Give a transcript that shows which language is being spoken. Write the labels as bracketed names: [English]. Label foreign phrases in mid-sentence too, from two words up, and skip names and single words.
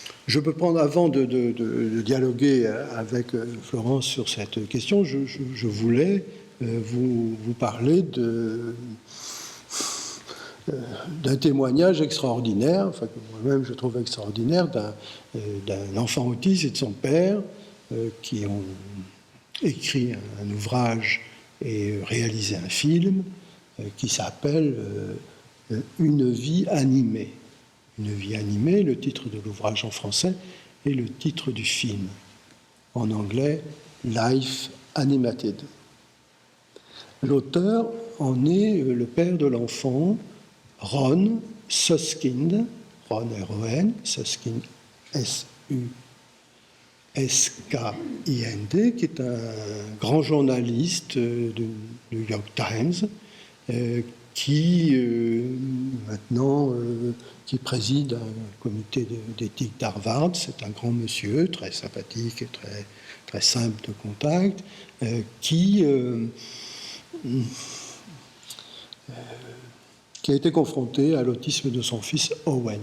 [French] Je peux prendre, avant de dialoguer avec Florence sur cette question, je voulais vous parler d'un témoignage extraordinaire, enfin que moi-même je trouve extraordinaire, d'un enfant autiste et de son père qui ont écrit un ouvrage et réalisé un film qui s'appelle Une vie animée. Une vie animée, le titre de l'ouvrage en français, et le titre du film en anglais, Life Animated. L'auteur en est le père de l'enfant, Ron Suskind, Ron R-O-N, Suskind S-U-S-K-I-N-D, qui est un grand journaliste du New York Times, qui maintenant qui préside un comité d'éthique d'Harvard. C'est un grand monsieur, très sympathique et très, très simple de contact, qui a été confronté à l'autisme de son fils Owen.